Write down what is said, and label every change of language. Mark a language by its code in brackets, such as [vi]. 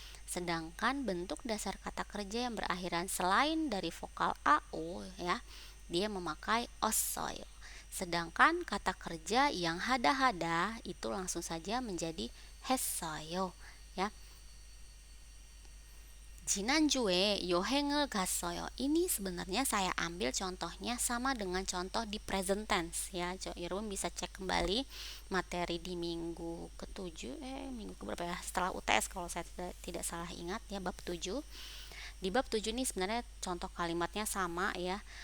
[id] Sedangkan bentuk dasar kata kerja yang berakhiran selain dari vokal AO ya, dia memakai ossoyo. Sedangkan kata kerja yang hada-hada itu langsung saja menjadi 했어요 ya. [ko] 지난주에 여행을 갔어요. [id] Ini sebenarnya saya ambil contohnya sama dengan contoh di present tense ya. Irwin bisa cek kembali materi di minggu ke-7 minggu keberapa ya? Setelah UTS kalau saya tidak salah ingat ya, bab 7. Di bab 7 ini sebenarnya contoh kalimatnya sama ya.